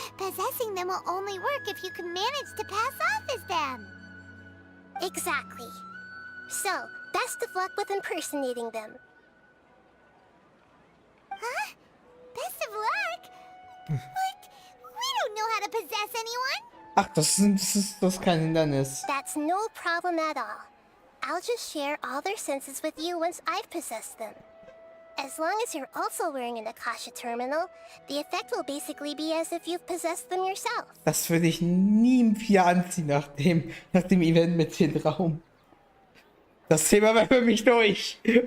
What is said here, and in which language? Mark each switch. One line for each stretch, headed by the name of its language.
English: Possessing them will only work if you can manage to pass off as them. Exactly. So, best of luck with impersonating them. Huh? Best of luck? What? We don't know how to possess anyone.
German: Ach, das ist kein Hindernis.
English: That's no problem at all. I'll just share all their senses with you once I've possessed them. As long as you're also wearing an Akasha terminal, the effect will basically be as if you've possessed them yourself.
German: Das würde ich nie wieder anziehen nach dem Event mit dem Raum. Das Thema war für mich durch.